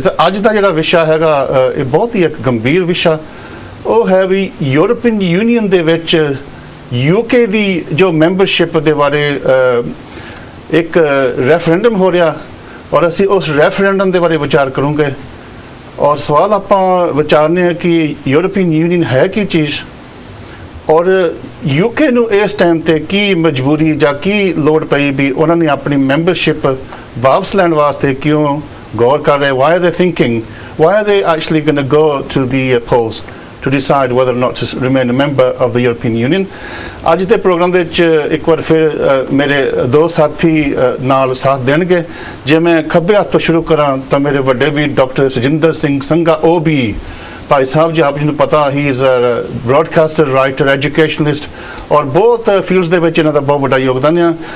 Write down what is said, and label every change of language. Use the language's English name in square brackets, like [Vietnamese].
[Punjabi] ਤਾਂ ਅੱਜ ਦਾ ਜਿਹੜਾ ਵਿਸ਼ਾ ਹੈਗਾ ਇਹ ਬਹੁਤ ਹੀ ਇੱਕ ਗੰਭੀਰ ਵਿਸ਼ਾ ਉਹ ਹੈ ਵੀ ਯੂਰਪੀਅਨ ਯੂਨੀਅਨ ਦੇ ਵਿੱਚ UK ਦੀ ਜੋ ਮੈਂਬਰਸ਼ਿਪ ਦੇ ਬਾਰੇ ਇੱਕ ਰੈਫਰੈਂਡਮ ਹੋ ਰਿਹਾ ਔਰ ਅਸੀਂ ਉਸ ਰੈਫਰੈਂਡਮ ਦੇ ਬਾਰੇ ਵਿਚਾਰ ਕਰਾਂਗੇ। ਔਰ ਸਵਾਲ ਆਪਾਂ ਵਿਚਾਰਨੇ ਹੈ ਕਿ ਯੂਰਪੀਅਨ ਯੂਨੀਅਨ ਹੈ ਕੀ ਚੀਜ਼ ਔਰ UK ਨੂੰ ਇਸ ਟਾਈਮ ਤੇ ਕੀ ਮਜਬੂਰੀ ਜਾਂ ਕੀ ਲੋੜ ਪਈ ਵੀ ਉਹਨਾਂ ਨੇ ਆਪਣੀ ਮੈਂਬਰਸ਼ਿਪ ਵਾਪਸ ਲੈਣ ਵਾਸਤੇ ਕਿਉਂ ਗੌਰ ਕਰ ਰਹੇ। [English] why are they thinking, why are they actually going to go to the polls to decide whether or not to remain a member of the European Union। [Punjabi] ਅੱਜ ਦੇ ਪ੍ਰੋਗਰਾਮ ਦੇ ਵਿੱਚ ਇੱਕ ਵਾਰ ਫਿਰ ਮੇਰੇ 2 ਸਾਥੀ ਨਾਲ ਸਾਥ ਦੇਣਗੇ। ਜੇ ਮੈਂ ਖੱਬੇ ਹੱਥ ਤੋਂ ਸ਼ੁਰੂ ਕਰਾਂ ਤਾਂ ਮੇਰੇ ਵੱਡੇ ਵੀਰ ਡਾਕਟਰ ਸੁਜਿੰਦਰ ਸਿੰਘ ਸੰਘਾ OB ਭਾਈ ਸਾਹਿਬ ਜੀ, ਆਪ ਜੀ ਨੂੰ ਪਤਾ ਹੀ ਇਜ਼ ਬ੍ਰੌਡਕਾਸਟਰ, ਰਾਈਟਰ, ਐਜੂਕੇਸ਼ਨਲਿਸਟ ਔਰ ਬਹੁਤ ਫੀਲਡਸ ਦੇ ਵਿੱਚ ਇਹਨਾਂ ਦਾ ਬਹੁਤ ਵੱਡਾ ਯੋਗਦਾਨ ਆ।